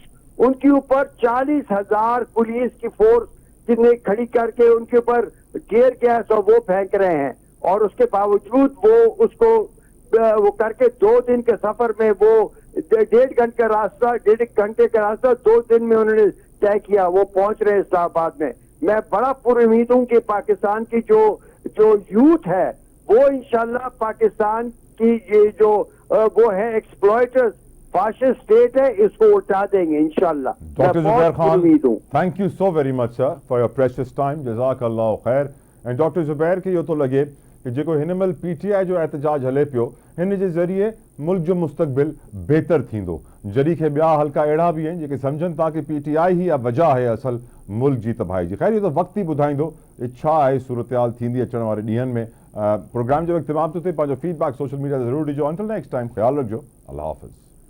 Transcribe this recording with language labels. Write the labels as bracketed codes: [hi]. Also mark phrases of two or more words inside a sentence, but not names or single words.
[hi] उनके ऊपर 40,000 पुलिस की फोर्स जिन्हें खड़ी करके उनके ऊपर टीयर गैस और वो फेंक रहे हैं, और उसके बावजूद वो उसको वो करके 2 दिन के सफर में वो 1.5 घंटे का रास्ता 2 दिन में उन्होंने तय किया, वो पहुंच रहे हैं इस्लामाबाद में। मैं बड़ा पूरी उम्मीद हूं कि पाकिस्तान की जो यूथ है वो इंशाल्लाह पाकिस्तान की ये जो वो है [en] exploiters fascist state [hi] है, इसको उठा देंगे इंशाल्लाह। डॉक्टर जुबैर खान, उम्मीद हूं। [en] thank you so very much sir for your precious time, [ar] جزاك الله خير. [sd] एंड डॉक्टर जुबैर के इहो थो लॻे कि जेको हिन महिल PTI जो एहतजाज हले पियो, हिन जे ज़रिए मुल्क जो मुस्तक़बिल बेहतर थींदो। जॾहिं खे ॿिया हल्का अहिड़ा बि आहिनि जेके सम्झनि था कि PTI ही वजह आहे असल मुल्क जी तबाही जी। ख़ैर, इहो त वक़्तु ई ॿुधाईंदो छा आहे सूरत हाल थींदी अचण वारे ॾींहंनि में। प्रोग्राम जो वक़्तु तमामु थो थिए, पंहिंजो फीडबैक सोशल मीडिया ते ज़रूरु ॾिजो। [en] until next time, [sd] ख़्यालु रखिजो। अल्लाह हाफ़िज़।